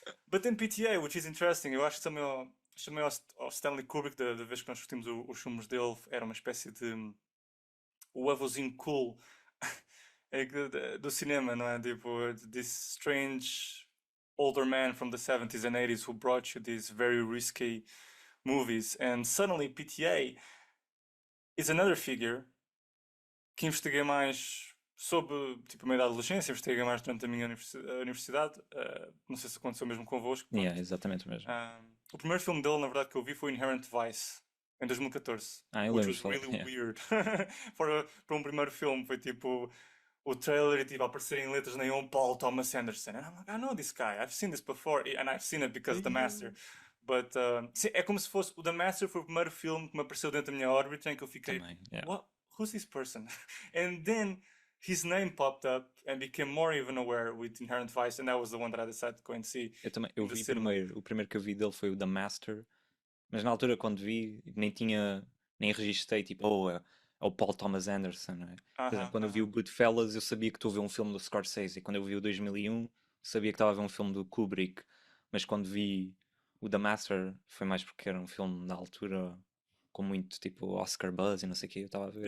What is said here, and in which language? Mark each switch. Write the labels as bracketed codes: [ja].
[en] But then PTA, which is interesting, [pt] eu acho que chamei ao Stanley Kubrick da vez que nós discutimos os filmes dele, era uma espécie de o avôzinho cool do cinema, não é? [en] Tipo, this strange older man from the 70s and 80s who brought you these very risky movies. And suddenly PTA is another figure [pt] que investiguei mais sobre, tipo, a meio da adolescência, investiguei mais durante a minha universidade. Não sei se aconteceu mesmo convosco. Yeah, exatamente o mesmo. O primeiro filme dele, na verdade, que eu vi foi Inherent Vice, em 2014. Eu [en] Which [pt] lembro. [en] was really weird. [pt] Para um primeiro filme, foi tipo o trailer e tipo a aparecer em letras neon Paul Thomas Anderson. [en] And I'm like, I know this guy, I've seen this before, and I've seen it because of The Master. [pt] But sim, é como se fosse o The Master foi o primeiro filme que me apareceu dentro da minha órbita em que eu fiquei, Também, yeah. [en] what? Who's this person? And then his name popped up and became more even aware with Inherent Vice, and that was the one that I decided to go and see. [pt] Eu vi primeiro. O primeiro que eu vi dele foi o The Master, mas na altura quando vi nem registrei tipo, é o Paul Thomas Anderson, não é? Por exemplo, quando eu vi o Goodfellas eu sabia que estou a ver um filme do Scorsese, e quando eu vi o 2001 sabia que estava a ver um filme do Kubrick, mas quando vi o The Master foi mais porque era um filme na altura com muito tipo Oscar buzz e não sei o que eu estava a ver.